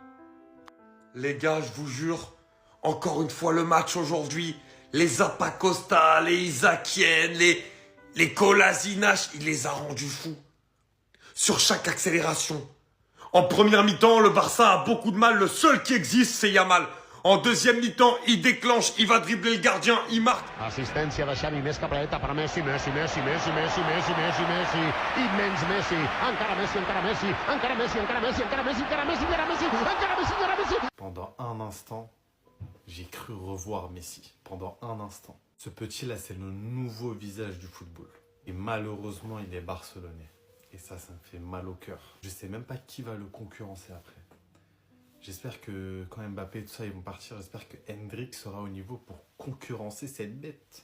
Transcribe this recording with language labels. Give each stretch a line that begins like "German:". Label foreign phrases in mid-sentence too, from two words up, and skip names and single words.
French: Les gars, je vous jure, encore une fois le match aujourd'hui, les Zappacosta, les Isakien, les Kolasinac, il les a rendus fous. Sur chaque accélération. En première mi-temps, le Barça a beaucoup de mal, le seul qui existe, c'est Yamal. En deuxième mi-temps, il déclenche, il va dribbler le gardien, il marque.
Catalan: Assistència de Xavi, més capradeta per Messi, Messi, Messi, Messi, Messi, Messi, Messi, Messi, immens Messi, encara Messi, encara Messi, encara Messi, encara Messi, encara Messi, encara Messi, encara Messi, encara Messi, encara Messi.
French: Pendant un instant, j'ai cru revoir Messi. Pendant un instant. Ce petit-là, c'est le nouveau visage du football. Et malheureusement, il est barcelonais. Et ça me fait mal au cœur. Je sais même pas qui va le concurrencer après. J'espère que quand Mbappé et tout ça ils vont partir, j'espère que Hendrik sera au niveau pour concurrencer cette bête.